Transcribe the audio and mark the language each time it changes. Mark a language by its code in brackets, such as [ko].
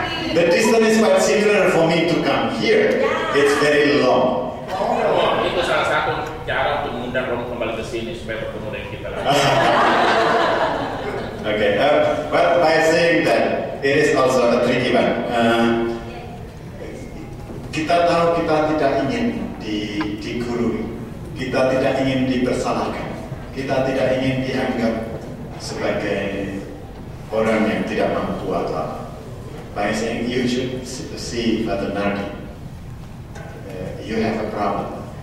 [en] The distance is quite similar for me to come here. It's very long. [id] Oh, itu salah satu cara untuk mengundang Romo kembali ke sini supaya bertemu dengan kita lagi. [en] Okay, but by saying that, it is also a tricky one. [id] Kita tahu kita tidak ingin digurui, kita tidak ingin dipersalahkan, kita tidak ingin dianggap sebagai orang yang tidak mampu atau apa. [en] By saying you should see Father Nardi, you have a problem.